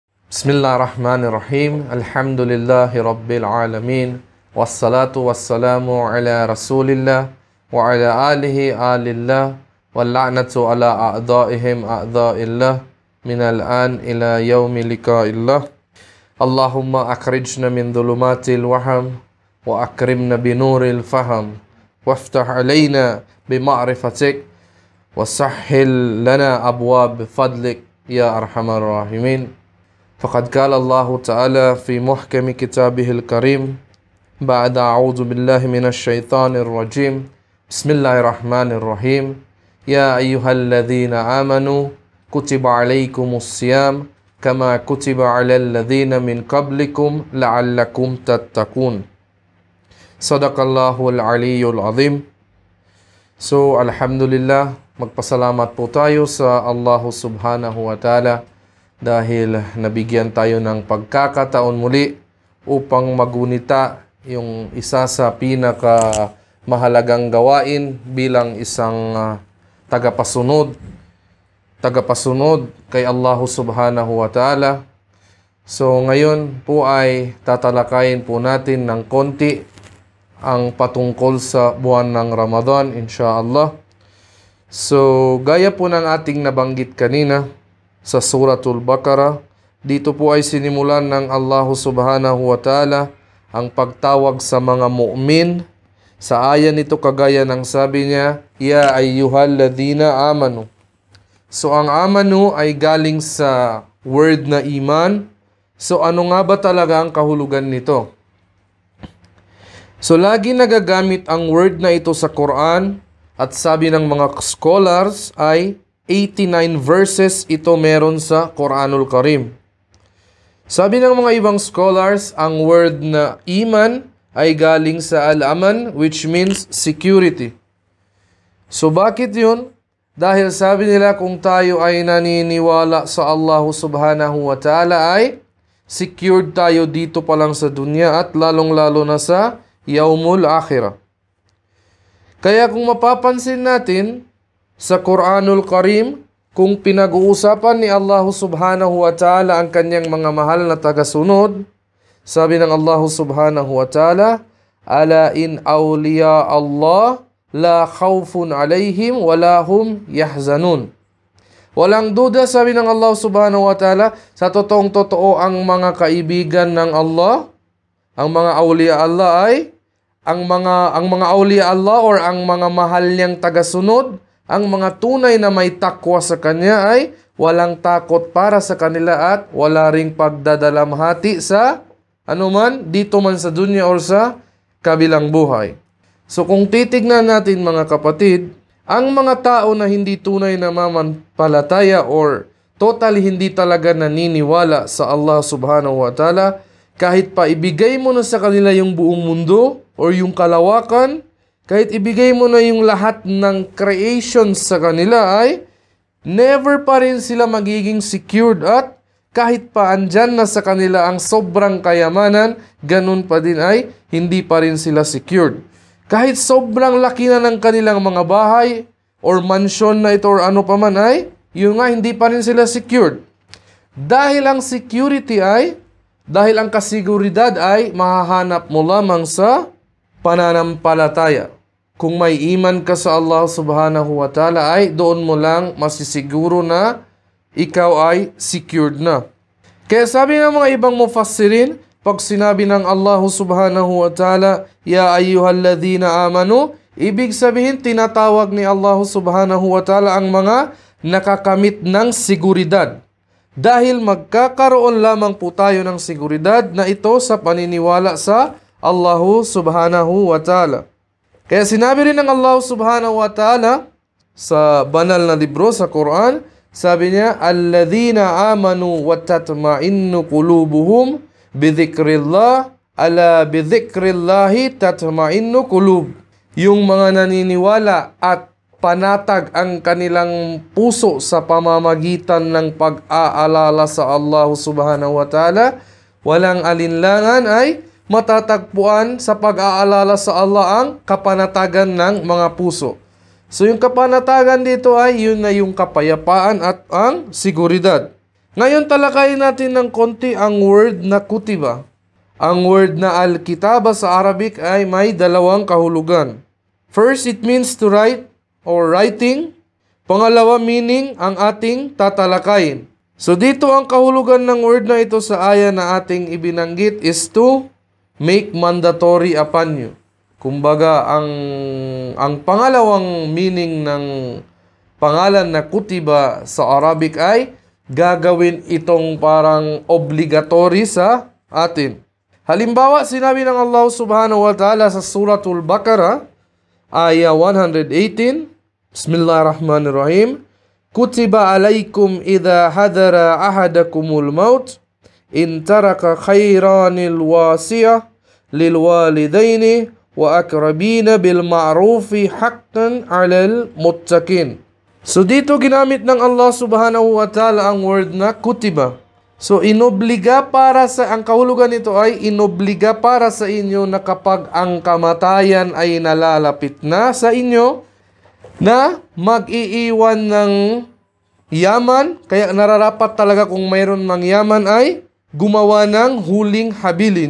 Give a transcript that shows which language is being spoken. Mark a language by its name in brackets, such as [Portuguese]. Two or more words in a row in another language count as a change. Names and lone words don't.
[Arabic] بسم الله الرحمن الرحيم. الحمد لله رب العالمين. والصلاة والسلام على رسول الله وعلى آله آل الله واللعنة على أعدائهم أعداء الله من الآن إلى يوم لقاء الله. اللهم أخرجنا من ظلمات الوهم وأكرمنا بنور الفهم وافتح علينا بمعرفتك وسهل لنا أبواب فضلك يا أرحم الراحمين. فقد قال الله تعالى في محكم كتابه الكريم بعد أعوذ بالله من الشيطان الرجيم بسم الله الرحمن الرحيم يا أيها الذين آمنوا كتب عليكم الصيام كما كتب على الذين من قبلكم لعلكم تتقون صدق الله العلي العظيم. [Filipino] So alhamdulillah, magpasalamat po tayo sa [Arabic] الله سبحانه وتعالى [Filipino] dahil nabigyan tayo ng pagkakataon muli upang magunita yung isa sa pinakamahalagang gawain bilang isang tagapasunod kay [Arabic] الله سبحانه وتعالى. [Filipino] So ngayon po ay tatalakayin po natin ng konti ang patungkol sa buwan ng Ramadan, insyaAllah. So gaya po ng ating nabanggit kanina sa Suratul Baqarah, dito po ay sinimulan ng [Arabic] الله سبحانه وتعالى [Filipino] ang pagtawag sa mga mu'min. Sa aya nito kagaya ng sabi niya, [Arabic] يا أيها الذين آمنوا. [Filipino] So ang amanu ay galing sa word na iman. So ano nga ba talaga ang kahulugan nito? So lagi nagagamit ang word na ito sa Quran at sabi ng mga scholars ay 89 verses ito meron sa Quranul Karim. Sabi ng mga ibang scholars, ang word na iman ay galing sa al-aman, [English] which means security. [Filipino] So bakit yun? Dahil sabi nila kung tayo ay naniniwala sa [Arabic] الله سبحانه وتعالى [Filipino] ay secured tayo dito pa lang sa dunya at lalong-lalo na sa [Arabic] يوم الآخرة. [Filipino] Kaya kung mapapansin natin, sa Quranul Karim, kung pinag-uusapan ni [Arabic] الله سبحانه وتعالى [Filipino] ang kanyang mga mahal na tagasunod, sabi ng [Arabic] الله سبحانه وتعالى, ألا إن أولياء الله لا خوف عليهم ولا هم يحزنون. [Filipino] Walang duda, sabi ng [Arabic] الله سبحانه وتعالى, [Filipino] sa totoong totoo ang mga kaibigan ng Allah, ang mga [Arabic] أولياء الله [Filipino] ay, ang mga [Arabic] أولياء الله [Filipino] or ang mga mahal niyang tagasunod, ang mga tunay na may takwa sa Kanya ay walang takot para sa kanila at wala ring pagdadalamhati sa anuman, dito man sa dunya or sa kabilang buhay. So kung titignan natin mga kapatid, ang mga tao na hindi tunay na manampalataya or totally hindi talaga naniniwala sa [Arabic] الله سبحانه وتعالى, [Filipino] kahit pa ibigay mo na sa kanila yung buong mundo or yung kalawakan, kahit ibigay mo na yung lahat ng creation sa kanila ay never pa rin sila magiging secured at kahit pa andyan na sa kanila ang sobrang kayamanan, ganun pa din ay hindi pa rin sila secured. Kahit sobrang laki na ng kanilang mga bahay or mansion na ito or ano pa man ay, yun nga hindi pa rin sila secured. Dahil ang security ay, dahil ang kasiguridad ay mahahanap mo lamang sa pananampalataya. Kung may iman ka sa [Arabic] الله سبحانه وتعالى [Filipino] ay doon mo lang masisiguro na ikaw ay secured na. Kaya sabi ng mga ibang mufassirin, pag sinabi ng [Arabic] الله سبحانه وتعالى, يا أيها الذين آمنوا, [Filipino] ibig sabihin tinatawag ni [Arabic] الله سبحانه وتعالى [Filipino] ang mga nakakamit ng seguridad. Dahil magkakaroon lamang po tayo ng seguridad na ito sa paniniwala sa [Arabic] الله سبحانه وتعالى. [Filipino] Kaya sinabi rin ng [Arabic] الله سبحانه وتعالى [Filipino] sa banal na libro sa Quran, sabi niya, [Arabic] الذين آمنوا وتطمئن قلوبهم بذكر الله، ألا بذكر الله تطمئن القلوب. [Filipino] Yung mga naniniwala at panatag ang kanilang puso sa pamamagitan ng pag-aalala sa [Arabic] الله سبحانه وتعالى, [Filipino] walang alinlangan ay matatagpuan sa pag-aalala sa Allah ang kapanatagan ng mga puso. So yung kapanatagan dito ay yun na yung kapayapaan at ang seguridad. Ngayon talakayin natin ng konti ang word na kutiba. Ang word na al-kitaba sa Arabic ay may dalawang kahulugan. [English] First, it means to write or writing. [Filipino] Pangalawa, meaning ang ating tatalakayin. So dito ang kahulugan ng word na ito sa aya na ating ibinanggit [English] is to make mandatory upon you. [Filipino] Kumbaga, ang pangalawang meaning ng pangalan na kutiba sa Arabic ay gagawin itong parang obligatory sa atin. Halimbawa, sinabi ng [Arabic] الله سبحانه وتعالى [Filipino] sa Suratul Baqarah, aya 118, [Arabic] بسم الله الرحمن الرحيم، كتب عليكم إذا حضر أحدكم الموت، إن ترك خيرا الوصية، للوالدين، والأقربين بالمعروف حقا على المتقين. [Filipino] So dito ginamit ng [Arabic] الله سبحانه وتعالى [Filipino] ang word na kutiba. So inobliga para sa, ang kahulugan nito ay inobliga para sa inyo na kapag ang kamatayan ay nalalapit na sa inyo, na mag-iiwan ng yaman, kaya nararapat talaga kung mayroon ng yaman ay gumawa ng huling habilin.